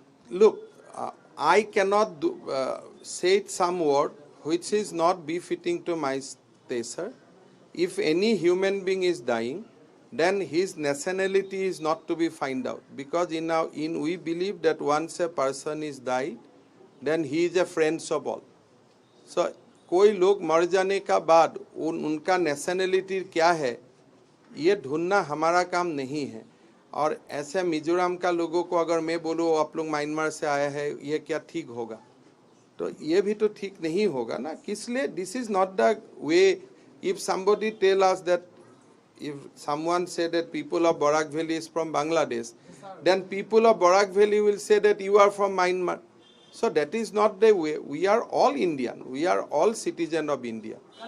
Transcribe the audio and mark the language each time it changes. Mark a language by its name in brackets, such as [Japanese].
[English] Look, I cannot say some word which is not befitting to my stature. If any human being is dying, then his nationality is not to be find out, because we believe that once a person is died, then he is a friend of all. [Hindi] So कोई लोग मर जाने का बाद उनका nationality क्या है ये ढूंढना हमारा काम नहीं है। और ऐसे मिजोरम का लोगों को अगर मैं बोलूँ आप लोग म्यांमार से आया है, ये क्या ठीक होगा? तो ये भी तो ठीक नहीं होगा ना। किस लिए? [English] This is not the way. If somebody tell us that, if someone say that people of Barak Valley is from Bangladesh, then people of Barak Valley will say that you are from Myanmar. So that is not the way. We are all Indian. We are all citizens of India.